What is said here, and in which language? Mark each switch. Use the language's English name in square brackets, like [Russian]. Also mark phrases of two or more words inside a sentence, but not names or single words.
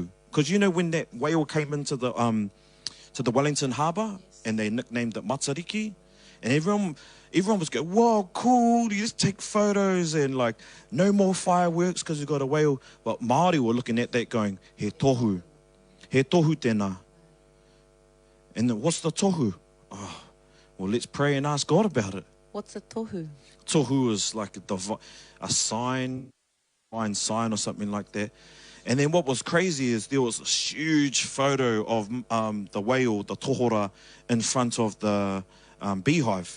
[English] Because when that whale came into the Wellington Harbour and they nicknamed it Matariki, and everyone was going, whoa, cool, you just take photos and like no more fireworks because you've got a whale. But Māori were looking at that going, [Māori] he tohu tēnā. [English] And then, what's the tohu? Oh, well, let's pray and ask God about it. What's a tohu? Tohu is like a sign, divine sign or something like that. And then what was crazy is there was a huge photo of the whale, the tohora, in front of the beehive.